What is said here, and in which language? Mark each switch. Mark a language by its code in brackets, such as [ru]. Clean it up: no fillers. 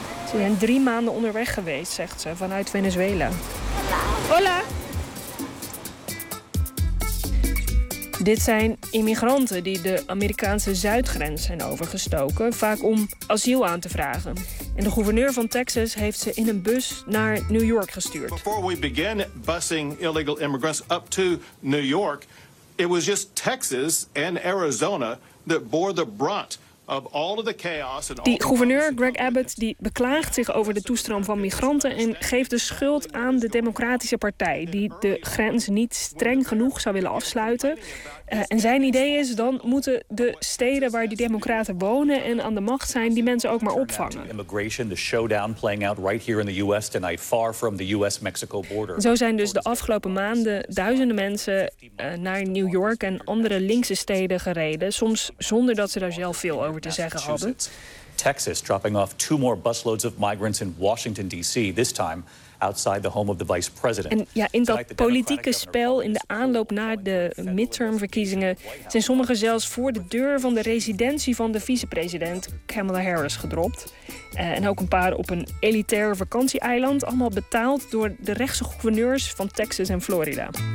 [nl] Ze zijn 3 maanden onderweg geweest, zegt ze, vanuit Venezuela. Hola! Dit zijn immigranten die de Amerikaanse zuidgrens zijn overgestoken, vaak om asiel aan te vragen. En de gouverneur van Texas heeft ze in een bus naar New York gestuurd. [en] Before we begin busing illegal immigrants up to New York, it was just Texas and Arizona that bore the brunt of all of the chaos. [nl] Die gouverneur Greg Abbott die beklaagt zich over de toestroom van migranten en geeft de schuld aan de Democratische Partij die de grens niet streng genoeg zou willen afsluiten. En zijn idee is dan moeten de steden waar die democraten wonen en aan de macht zijn die mensen ook maar opvangen. [en] Immigration, the showdown playing out right here in the US tonight, far from the US-Mexico border. [nl] Zo zijn dus de afgelopen maanden duizenden mensen naar New York en andere linkse steden gereden, soms zonder dat ze daar zelf veel over te zeggen hadden. [en] Texas dropping off 2 more busloads of migrants in Washington DC this time. Outside the home of the vice president. [nl] En ja, in dat politieke spel in de aanloop naar de midtermverkiezingen zijn sommigen zelfs voor de deur van de residentie van de vicepresident Kamala Harris gedropt. En ook een paar op een elitair vakantieeiland, allemaal betaald door de rechtse gouverneurs van Texas en Florida.